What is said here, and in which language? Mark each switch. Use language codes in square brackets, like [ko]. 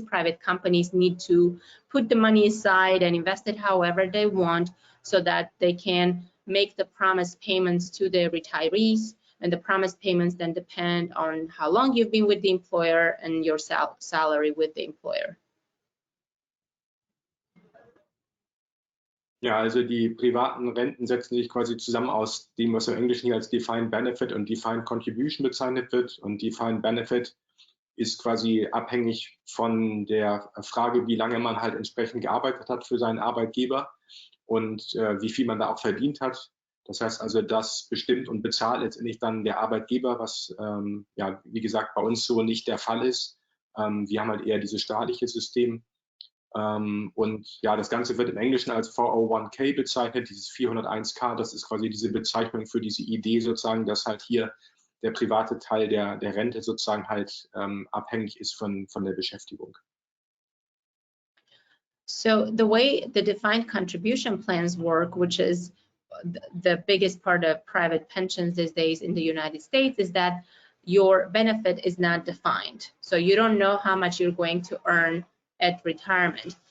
[en] Private companies need to put the money aside and invest it however they want so that they can make the promised payments to the retirees. And the promised payments then depend on how long you've been with the employer and your salary with the employer. [de] Ja, also die privaten Renten setzen sich quasi zusammen aus dem, was im Englischen hier als Defined Benefit und Defined Contribution bezeichnet wird. Und Defined Benefit ist quasi abhängig von der Frage, wie lange man halt entsprechend gearbeitet hat für seinen Arbeitgeber und wie viel man da auch verdient hat. Das heißt also, das bestimmt und bezahlt letztendlich dann der Arbeitgeber, was ja, wie gesagt, bei uns so nicht der Fall ist. Wir haben halt eher dieses staatliche System. Und ja, das Ganze wird im Englischen als 401k bezeichnet, dieses 401k, das ist quasi diese Bezeichnung für diese Idee sozusagen, dass halt hier der private Teil der Rente sozusagen halt abhängig ist von der Beschäftigung. [en] So the way the defined contribution plans work, which is the biggest part of private pensions these days in the United States, is that your benefit is not defined. So you don't know how much you're going to earn at retirement.